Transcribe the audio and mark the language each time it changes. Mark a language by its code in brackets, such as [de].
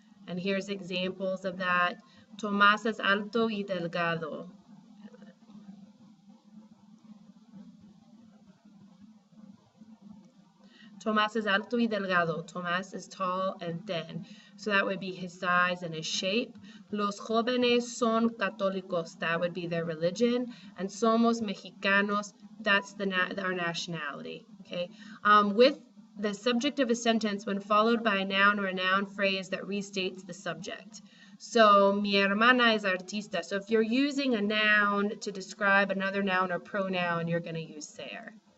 [en] And here's examples of that. [es] Tomás es alto y delgado. Tomás es alto y delgado. [en] Tomás is tall and thin. So that would be his size and his shape. [es] Los jóvenes son católicos. [en] That would be their religion. And [es] somos mexicanos. [en] That's our nationality. Okay. With the subject of a sentence when followed by a noun or a noun phrase that restates the subject. So, [es] mi hermana es artista. [en] So if you're using a noun to describe another noun or pronoun, you're going to use ser.